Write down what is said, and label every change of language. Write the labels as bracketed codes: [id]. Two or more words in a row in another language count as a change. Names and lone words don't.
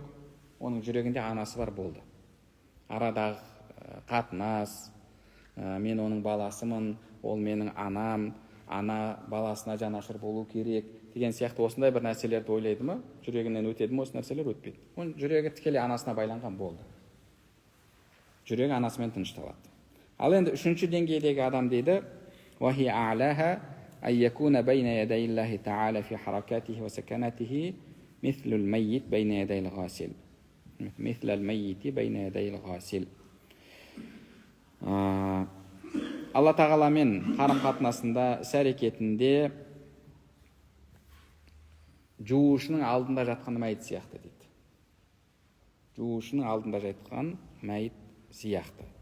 [kk] Оның жүрегінде анасы бар болды. Арадағы қатынас, мен оның баласымын, ол менің анам, ана баласына жанашыр болу керек деген сияқты осындай бір нәрселерді ойлайды ма? Жүрегінен өтеді ме? Осы нәрселер өтпейді. Оның жүрегі тікелей анасына байланған болды. Жүрегі анасымен тынышталады. Ал енді үшінші деңгейдегі адам дейді [ar] وَهِيَ أَعْلَاهَا أَنْ يَكُونَ بَيْنَ يَدَيِ اللَّهِ تَعَالَى فِي حَرَكَاتِهِ وَسَكَنَاتِهِ مِثْلُ الْمَيِّتِ بَيْنَ يَدَيِ الْغَاسِلِ. مثل الميت بين يدي الغاسل. [kk] Алла тағаламен қарым-қатынасында, іс-әрекетінде жуушының алдында жатқан мәйіт сияқты дейді. Жуушының алдында жатқан мәйіт сияқты.